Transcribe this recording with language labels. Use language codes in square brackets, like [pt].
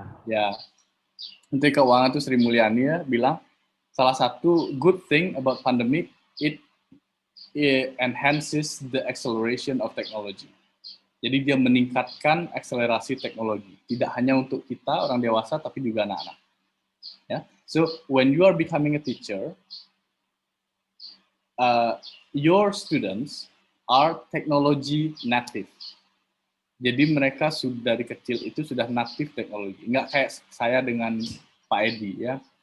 [id] Ya. Menteri Keuangan itu Sri Mulyani ya bilang salah satu [en] good thing about pandemic, it enhances the acceleration of technology. [id] Jadi dia meningkatkan akselerasi teknologi, tidak hanya untuk kita orang dewasa tapi juga anak-anak. Ya. [en] So when you are becoming a teacher, your students are technology native. [id] Jadi mereka sudah dari kecil itu sudah native teknologi. Nggak kayak saya dengan Pak Edi ya.